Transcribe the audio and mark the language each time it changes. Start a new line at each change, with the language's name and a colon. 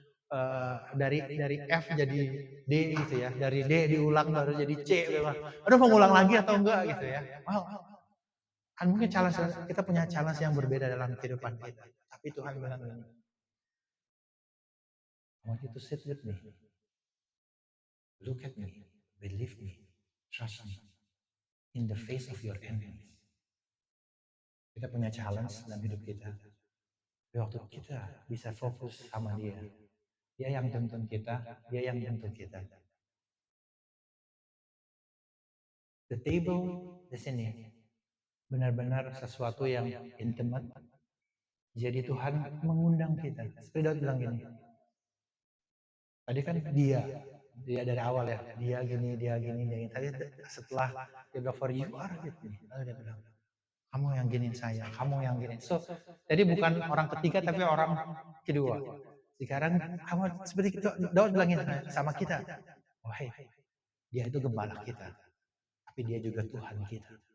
Indonesian: dari F jadi D gitu ya, dari D diulang baru jadi C, memang. Aduh mau ngulang lagi atau enggak gitu ya. Wow, kan mungkin challenge kita punya challenge yang berbeda dalam kehidupan kita. Tapi Tuhan bilang gini,
English: I want you to sit with me, look at me, believe me, trust me, in the face of your enemies.
Indonesian: Kita punya challenge dalam hidup kita. Tapi waktu kita bisa fokus sama dia, dia yang tuntun kita, dia yang tuntun kita.
English: The table
Indonesian: di sini benar-benar sesuatu yang intimate. Jadi Tuhan mengundang kita. Seperti Daud bilang gini. Tadi kan dia dari awal ya. Dia gini, dia gini, dia gini. Tadi setelah dia bilang
English: for you are with me.
Indonesian: Lalu dia bilang, kamu yang gini saya, kamu yang gini. So, jadi bukan orang ketiga tapi orang kedua. Sekarang kamu seperti itu Daud bilangin sama kita. Wahai, dia itu gembala kita. Tapi dia juga Tuhan kita.